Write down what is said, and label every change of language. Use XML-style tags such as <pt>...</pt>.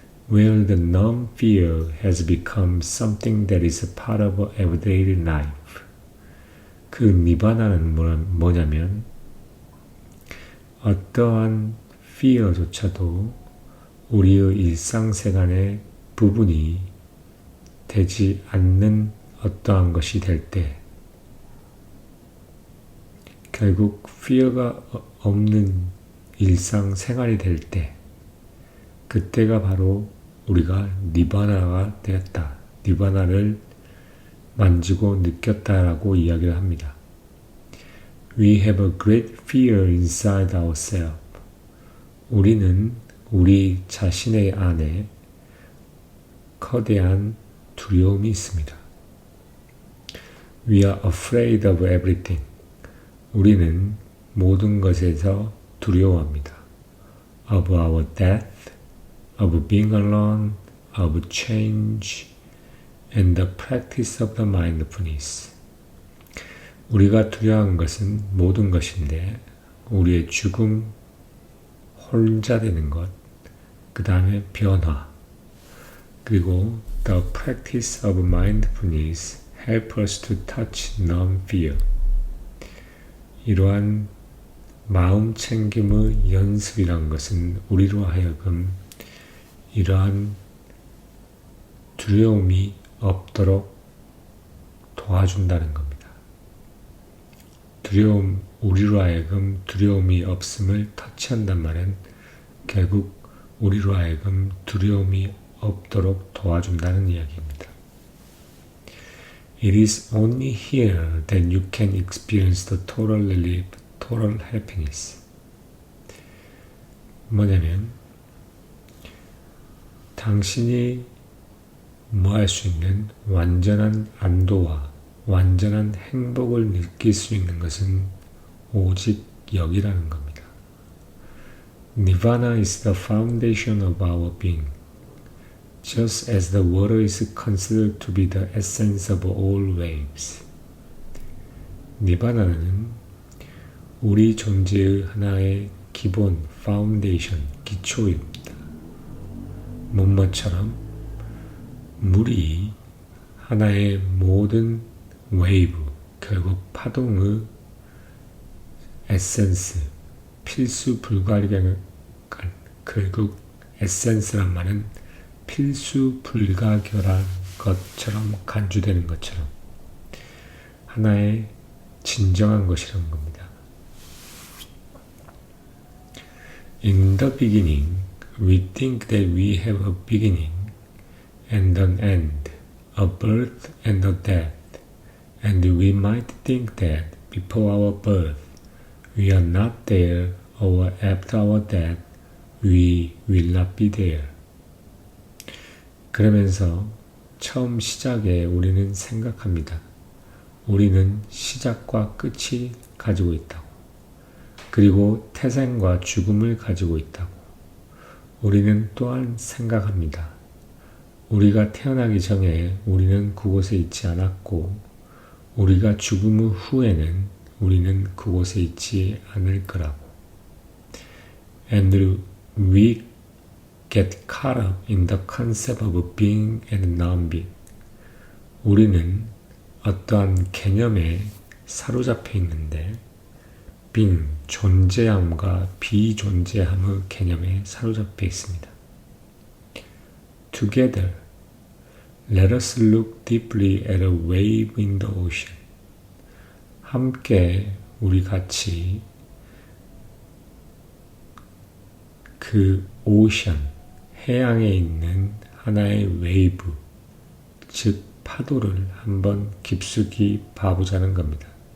<en>Where the non-fear has become something that is a part of everyday life.</en> <ko>그 니바나는 뭐냐면 어떠한 fear조차도 우리의 일상생활의 부분이 되지 않는 어떠한 것이 될 때, 결국 fear가 없는 일상생활이 될 때, 그때가 바로 우리가 니바나가 되었다, 니바나를 만지고 느꼈다라고 이야기를 합니다.</ko> <en>We have a great fear inside ourselves.</en> <ko>우리는 우리 자신의 안에 거대한 두려움이 있습니다.</ko> <en>We are afraid of everything.</en> <ko>우리는 모든 것에서 두려워합니다.</ko> <en>Of our death, of being alone, of change, and the practice of the mindfulness.</en> <ko>우리가 두려워하는 것은 모든 것인데, 우리의 죽음, 혼자 되는 것, 그 다음에 변화, 그리고</ko> <en>the practice of mindfulness help us to touch non-fear.</en> <ko>이러한 마음 챙김의 연습이란 것은 우리로 하여금 이러한 두려움이 없도록 도와준다는 겁니다. 우리로 하여금 두려움이 없음을 터치한단 말은 결국 우리로 하여금 두려움이 없도록 도와준다는 이야기입니다.</ko> <en>It is only here that you can experience the total relief, total happiness.</en> <ko>뭐냐면 당신이 할 수 있는 완전한 안도와 완전한 행복을 느낄 수 있는 것은 오직 여기라는 겁니다.</ko> <en>Nirvana is the foundation of our being, just as the water is considered to be the essence of all waves.</en> <ko>니바나는 우리 존재의 하나의 기본, 파운데이션, 기초입니다. 뭐처럼 물이 하나의 모든 웨이브, 결국 파동의 에센스, 필수 불가결한, 결국 에센스란 말은 필수 불가결한 것처럼 간주되는 것처럼 하나의 진정한 것이라는 겁니다.</ko> <en>In the beginning, we think that we have a beginning and an end, a birth and a death, and we might think that before our birth we are not there, or after our death we will not be there.</en> <ko>그러면서 처음 시작에 우리는 생각합니다. 우리는 시작과 끝이 가지고 있다고. 그리고 태생과 죽음을 가지고 있다고. 우리는 또한 생각합니다. 우리가 태어나기 전에 우리는 그곳에 있지 않았고, 우리가 죽음 후에는 우리는 그곳에 있지 않을 거라고.</ko> <en>And we get caught up in the concept of being and non-being.</en> <ko>우리는 어떠한 개념에 사로잡혀 있는데 being, 존재함과 비존재함의 개념에 사로잡혀 있습니다.</ko> <en>Together, let us look deeply at a wave in the ocean.</en> <ko>함께 우리 같이 그 오션, 해양에 있는 하나의 웨이브, 즉 파도를 한번 깊숙이 봐보자는 겁니다.</ko>